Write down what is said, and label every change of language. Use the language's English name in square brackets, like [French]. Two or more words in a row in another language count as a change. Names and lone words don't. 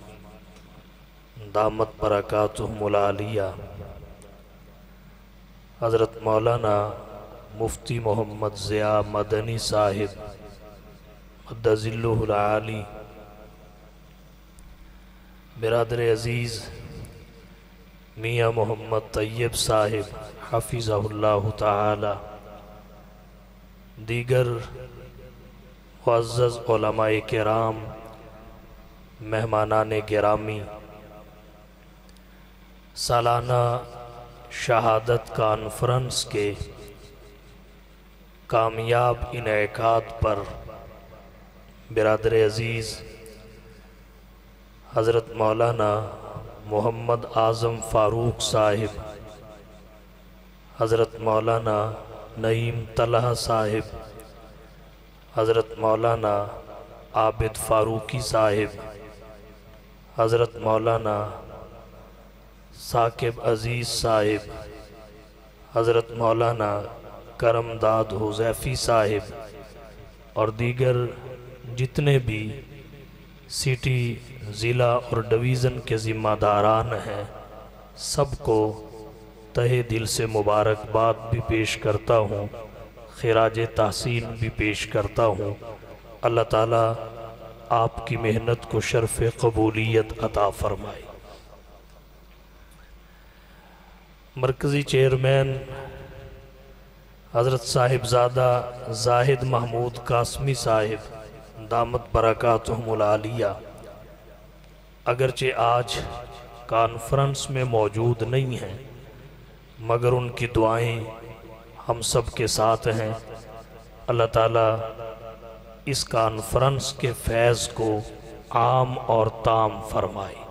[Arabic] دامت برکاتہم العالیہ, [Urdu] حضرت مولانا مفتی محمد ضیاء مدنی صاحب [Arabic] مدظلہ العالی, [Urdu] برادر عزیز میاں محمد طیب صاحب [Arabic] حفظہ اللہ تعالیٰ, [Urdu] دیگر معزز علمائے کرام، مہمانان گرامی, سالانہ شہادت کانفرنس کے کامیاب انعقاد پر برادر عزیز حضرت مولانا محمد اعظم فاروق صاحب, حضرت مولانا نعیم طلحہ صاحب، حضرت مولانا عابد فاروقی صاحب، حضرت مولانا ثاقب عزیز صاحب، حضرت مولانا کرمداد حذیفی صاحب اور دیگر جتنے بھی سٹی، ضلع اور ڈویژن کے ذمہ داران ہیں، سب کو تہہ دل سے مبارکباد بھی پیش کرتا ہوں، خراج تحسین بھی پیش کرتا ہوں. اللہ تعالیٰ آپ کی محنت کو شرف قبولیت عطا فرمائے. مرکزی چیئرمین حضرت صاحبزادہ زاہد محمود قاسمی صاحب [Arabic] دامت برکاتہم العالیہ [Urdu] اگرچہ آج کانفرنس میں موجود نہیں ہیں، مگر ان کی دعائیں ہم سب کے ساتھ ہیں. اللہ تعالیٰ اس کانفرنس کے فیض کو عام اور تام فرمائے.